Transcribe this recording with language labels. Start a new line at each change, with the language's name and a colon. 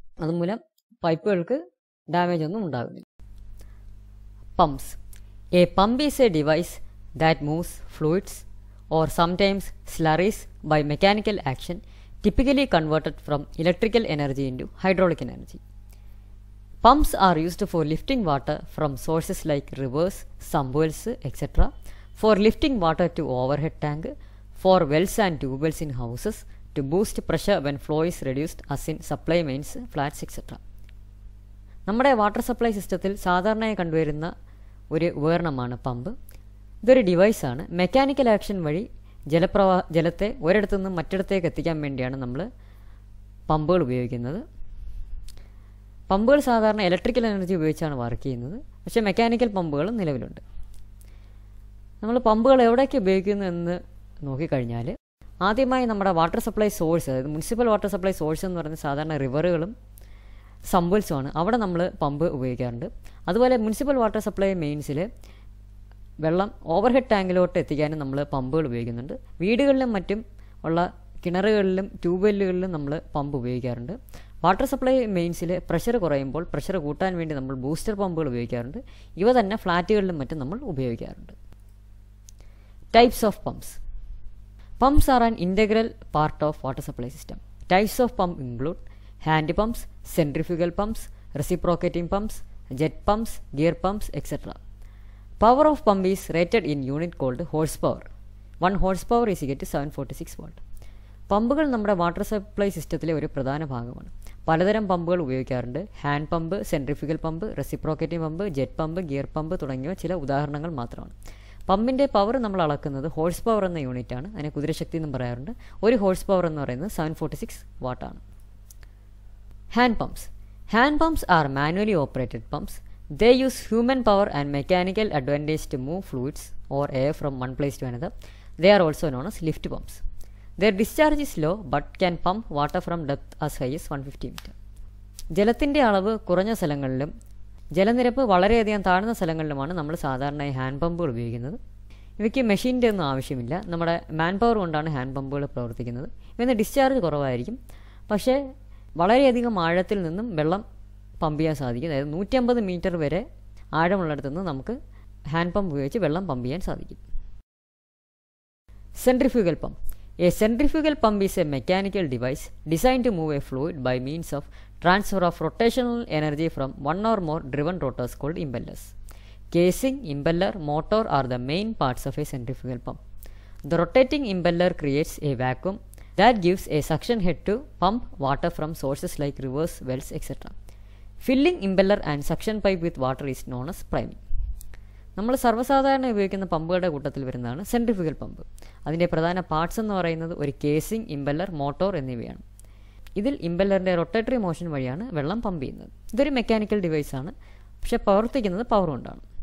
Malayalam: അതുമൂലം പൈപ്പുകൾക്ക് ഡാമേജ് ഒന്നും ഉണ്ടാകുന്നില്ല. Pumps.
English: A pump is a device that moves fluids or sometimes slurries by mechanical action, typically converted from electrical energy into hydraulic energy. Pumps are used for lifting water from sources like rivers, sump-wells, etc., for lifting water to overhead tank, for wells and tube wells in houses, to boost pressure when flow is reduced as in supply mains, flats, etc.
Malayalam: നമ്മുടെ water supply സിസ്റ്റത്തിൽ സാധാരണയായി കണ്ടുവരുന്ന ഒരു ഉപകരണമാണ് pump. ഇതൊരു ഡിവൈസാണ്. Mechanical action വഴി ജലത്തെ ഒരിടത്തുനിന്ന് മറ്റിടത്തേക്ക് എത്തിക്കാൻ വേണ്ടിയാണ് നമ്മൾ പമ്പുകൾ ഉപയോഗിക്കുന്നത്. പമ്പുകൾ സാധാരണ ഇലക്ട്രിക്കൽ എനർജി ഉപയോഗിച്ചാണ് വർക്ക് ചെയ്യുന്നത്. പക്ഷേ മെക്കാനിക്കൽ പമ്പുകളും നിലവിലുണ്ട്. നമ്മൾ പമ്പുകൾ എവിടെയൊക്കെ ഉപയോഗിക്കുന്നു എന്ന് നോക്കിക്കഴിഞ്ഞാൽ ആദ്യമായി നമ്മുടെ വാട്ടർ സപ്ലൈ സോഴ്സ്, അതായത് മുനിസിപ്പൽ വാട്ടർ സപ്ലൈ സോഴ്സ് എന്ന് പറയുന്നത് സാധാരണ റിവറുകളും സമ്പൽസുമാണ്. അവിടെ നമ്മൾ പമ്പ് ഉപയോഗിക്കാറുണ്ട്. അതുപോലെ മുനിസിപ്പൽ വാട്ടർ സപ്ലൈ മെയിൻസിൽ വെള്ളം ഓവർഹെഡ് ടാങ്കിലോട്ട് എത്തിക്കാനും നമ്മൾ പമ്പുകൾ ഉപയോഗിക്കുന്നുണ്ട്. വീടുകളിലും മറ്റും ഉള്ള കിണറുകളിലും ട്യൂബ്വെല്ലുകളിലും നമ്മൾ പമ്പ് ഉപയോഗിക്കാറുണ്ട്. വാട്ടർ സപ്ലൈ മെയിൻസിൽ പ്രഷർ കുറയുമ്പോൾ പ്രഷർ കൂട്ടാൻ വേണ്ടി നമ്മൾ ബൂസ്റ്റർ പമ്പുകൾ ഉപയോഗിക്കാറുണ്ട്. ഇവ തന്നെ ഫ്ലാറ്റുകളിലും മറ്റും നമ്മൾ ഉപയോഗിക്കാറുണ്ട്.
English: Types of pumps. Pumps are an integral part of water supply system. Types of pump include hand pumps, centrifugal pumps, reciprocating pumps, jet pumps, gear pumps, etc. Power of pump is rated in unit called horsepower. 1 horsepower is equal to 746 watt.
Malayalam: പമ്പുകൾ നമ്മുടെ water supply സിസ്റ്റത്തിലെ ഒരു പ്രധാന ഭാഗമാണ്. പലതരം പമ്പുകൾ ഉപയോഗിക്കാറുണ്ട്. Hand pump, centrifugal pump, reciprocating pump, jet pump, gear pump തുടങ്ങിയവ ചില ഉദാഹരണങ്ങൾ മാത്രമാണ്. പമ്പിൻ്റെ പവർ നമ്മൾ അളക്കുന്നത് ഹോഴ്സ് പവർ എന്ന യൂണിറ്റാണ്. അതിനെ കുതിരശക്തി എന്നും പറയാറുണ്ട്. ഒരു ഹോഴ്സ് പവർ എന്ന് പറയുന്നത് 746 വാട്ടാണ്. Hand pumps.
English: Hand pumps are manually operated pumps. They use human power and mechanical advantage to move fluids or air from one place to another. They are also known as lift pumps. Their discharge is low but can pump water from depth as high as 150 meter.
Malayalam: ജലത്തിൻ്റെ അളവ് കുറഞ്ഞ സ്ഥലങ്ങളിലും ജലനിരപ്പ് വളരെയധികം താഴ്ന്ന സ്ഥലങ്ങളിലുമാണ് നമ്മൾ സാധാരണയായി hand പമ്പുകൾ ഉപയോഗിക്കുന്നത്. ഇവയ്ക്ക് മെഷീൻ്റെ ഒന്നും ആവശ്യമില്ല. നമ്മുടെ മാൻ പവർ കൊണ്ടാണ് ഹാൻഡ് പമ്പുകൾ പ്രവർത്തിക്കുന്നത്. ഇവന്ന് ഡിസ്ചാർജ് കുറവായിരിക്കും. പക്ഷേ വളരെയധികം ആഴത്തിൽ നിന്നും വെള്ളം പമ്പ് ചെയ്യാൻ സാധിക്കും. അതായത് 150 മീറ്റർ വരെ ആഴമുള്ളിടത്തു നിന്ന് നമുക്ക് ഹാൻഡ് പമ്പ് ഉപയോഗിച്ച് വെള്ളം പമ്പ് ചെയ്യാൻ സാധിക്കും.
English: Centrifugal pump. A centrifugal pump is a mechanical device designed to move a fluid by means of transfer of rotational energy from one or more driven rotors called impellers. Casing, impeller, motor are the main parts of a centrifugal pump. The rotating impeller creates a vacuum that gives a suction head to pump water from sources like rivers, wells, etc. Filling impeller and suction pipe with water is known as priming.
Malayalam: നമ്മൾ സർവ്വസാധാരണ ഉപയോഗിക്കുന്ന പമ്പുകളുടെ കൂട്ടത്തിൽ വരുന്നതാണ് centrifugal pump. അതിൻ്റെ പ്രധാന parts എന്ന് പറയുന്നത് ഒരു casing, impeller, motor എന്നിവയാണ്. ഇതിൽ ഇമ്പല്ലറിൻ്റെ റൊട്ടേറ്ററി മോഷൻ വഴിയാണ് വെള്ളം പമ്പ് ചെയ്യുന്നത്. ഇതൊരു മെക്കാനിക്കൽ ഡിവൈസാണ്, പക്ഷേ പ്രവർത്തിക്കുന്നത് പവർ കൊണ്ടാണ്.